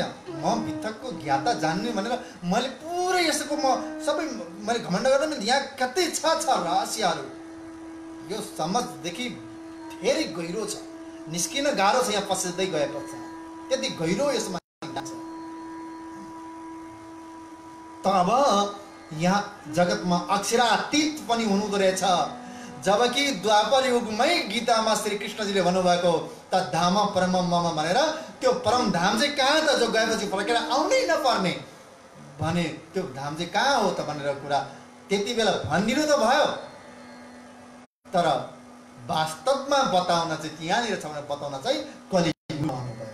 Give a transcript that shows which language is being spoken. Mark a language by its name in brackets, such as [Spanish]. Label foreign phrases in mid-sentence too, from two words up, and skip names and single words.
[Nepali] म वितकको ज्ञाता जान्ने भनेर मैले पुरै यसको सबै मैले घमण्ड गर्दा पनि यहाँ कति छ रहस्यहरू, यो समझदेखि धेरै गहिरो छ, निस्किन गाह्रो छ। यहाँ पसिँदै गएपछि त्यति गहिरो यसमा छ। तब यहाँ जगतमा अक्षरातीत पनि हुनुहुँदो रहेछ। जबकि द्वापर युगमै गीतामा श्री कृष्णजीले भन्नुभएको [Sanskrit] तद्धाम परम मम [Nepali] भनेर, त्यो परम धाम चाहिँ कहाँ त, जो गएपछि फर्केर आउनै नपर्ने भने त्यो धाम चाहिँ कहाँ हो त भनेर कुरा त्यति बेला भनिदिनु त भयो, तर वास्तवमा बताउन चाहिँ त्यहाँनिर छ भनेर बताउन चाहिँ कलियुगमा आउनुभयो।